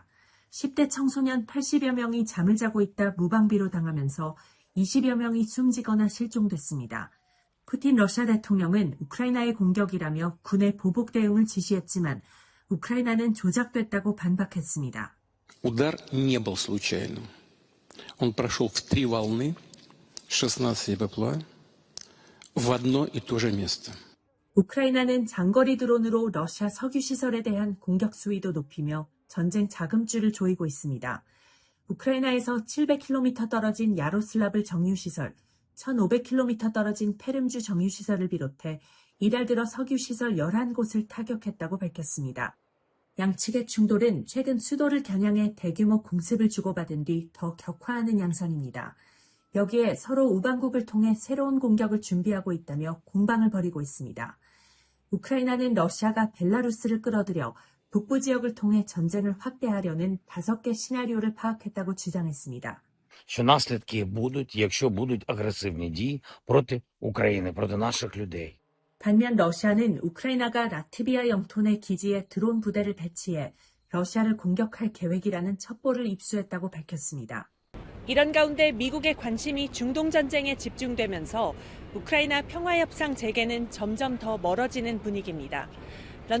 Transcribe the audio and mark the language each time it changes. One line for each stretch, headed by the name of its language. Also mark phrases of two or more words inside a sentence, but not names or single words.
Korean: 10대 청소년 80여 명이 잠을 자고 있다 무방비로 당하면서 20여 명이 숨지거나 실종됐습니다. 푸틴 러시아 대통령은 우크라이나의 공격이라며 군의 보복 대응을 지시했지만 우크라이나는 조작됐다고 반박했습니다.
Russian: Удар не был случайным. Он прошел в 3 волны, 16 БПЛА в одно и то же место.
Korean: 우크라이나는 장거리 드론으로 러시아 석유 시설에 대한 공격 수위도 높이며 전쟁 자금줄을 조이고 있습니다. 우크라이나에서 700km 떨어진 야로슬라블 정유시설, 1,500km 떨어진 페름주 정유시설을 비롯해 이달 들어 석유시설 11곳을 타격했다고 밝혔습니다. 양측의 충돌은 최근 수도를 겨냥해 대규모 공습을 주고받은 뒤 더 격화하는 양상입니다. 여기에 서로 우방국을 통해 새로운 공격을 준비하고 있다며 공방을 벌이고 있습니다. 우크라이나는 러시아가 벨라루스를 끌어들여 북부 지역을 통해 전쟁을 확대하려는 5개 시나리오를 파악했다고 주장했습니다.
Ukrainian: що наслідки будуть, якщо будуть агресивні дії проти України, проти наших людей.
Korean: 반면 러시아는 우크라이나가 라트비아 영토 내 기지에 드론 부대를 배치해 러시아를 공격할 계획이라는 첩보를 입수했다고 밝혔습니다. 이런 가운데 미국의 관심이 중동 전쟁에 집중되면서 우크라이나 평화협상 재개는 점점 더 멀어지는 분위기입니다.